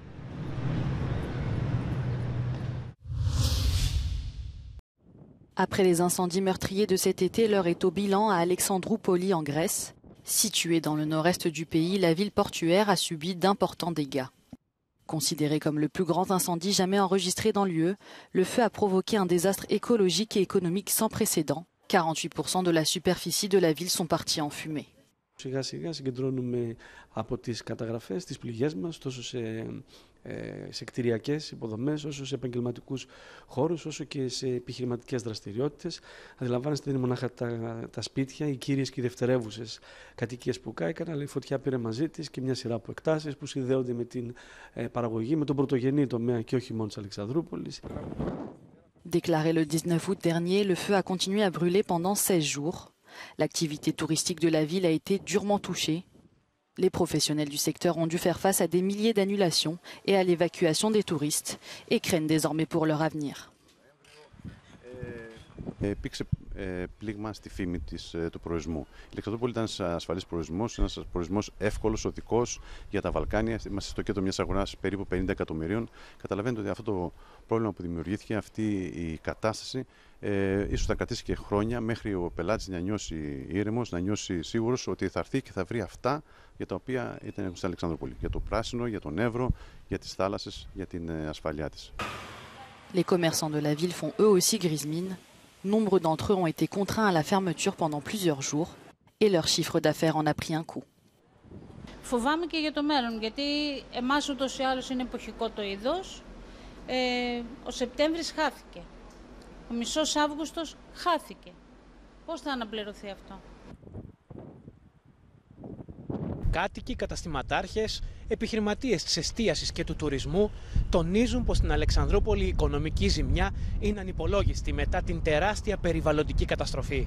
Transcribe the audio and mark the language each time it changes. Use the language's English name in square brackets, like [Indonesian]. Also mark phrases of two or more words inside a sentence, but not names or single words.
[French] Après les incendies meurtriers de cet été, l'heure est au bilan à Alexandroupoli en Grèce. Située dans le nord-est du pays, la ville portuaire a subi d'importants dégâts. Considéré comme le plus grand incendie jamais enregistré dans l'UE, le feu a provoqué un désastre écologique et économique sans précédent. 48% de la superficie de la ville sont partis en fumée. [Greek] Σιγά σιγά συγκεντρώνουμε από τις καταγραφές, τις πληγές μας, τόσο σε κτηριακές υποδομές, όσο σε επαγγελματικούς χώρους, όσο και σε επιχειρηματικές δραστηριότητες. Αντιλαμβάνεστε, δεν είναι μονάχα τα σπίτια, οι κύριες και οι δευτερεύουσες κατοικίες που κάηκαν, αλλά η φωτιά πήρε μαζί της και μια σειρά από εκτάσεις που συνδέονται με την παραγωγή, με τον πρωτογενή τομέα και όχι μόνο της Αλεξανδρούπολης. [French] Déclaré le 19 août dernier, le feu a continué à brûler pendant 16 jours. L'activité touristique de la ville a été durement touchée. Les professionnels du secteur ont dû faire face à des milliers d'annulations et à l'évacuation des touristes et craignent désormais pour leur avenir. [Greek] Υπήρξε πλήγμα στη φήμη του προορισμού. Η Αλεξανδρούπολη ήταν ένας ασφαλής προορισμός, ένας προορισμός εύκολος, οδικός για τα Βαλκάνια. Είμαστε στο κέντρο μιας αγοράς περίπου 50 εκατομμυρίων. Καταλαβαίνετε ότι αυτό το πρόβλημα που δημιουργήθηκε, αυτή η κατάσταση, ίσως θα κρατήσει και χρόνια μέχρι ο πελάτης να νιώσει ήρεμος, να νιώσει σίγουρος ότι θα έρθει και θα βρει αυτά για τα οποία ήταν στην Αλεξανδρούπολη. Για το πράσινο, για τον Εύρο, για τις θάλασσες, για την ασφαλειά της. [French] Les commerçants de la ville font eux aussi grise mine. Nombre d'entre eux ont été contraints à la fermeture pendant plusieurs jours et leur chiffre d'affaires en a pris un coup. [Greek] Φοβάμαι και για το μέλλον, γιατί εμάς ούτως ή άλλως είναι εποχικό το είδος. Ο Σεπτέμβρης χάθηκε. Ο μισός Αύγουστος χάθηκε. Πώς θα αναπληρωθεί αυτό? Κάτοικοι, καταστηματάρχες, επιχειρηματίες της εστίασης και του τουρισμού τονίζουν πως στην Αλεξανδρούπολη η οικονομική ζημιά είναι ανυπολόγιστη μετά την τεράστια περιβαλλοντική καταστροφή.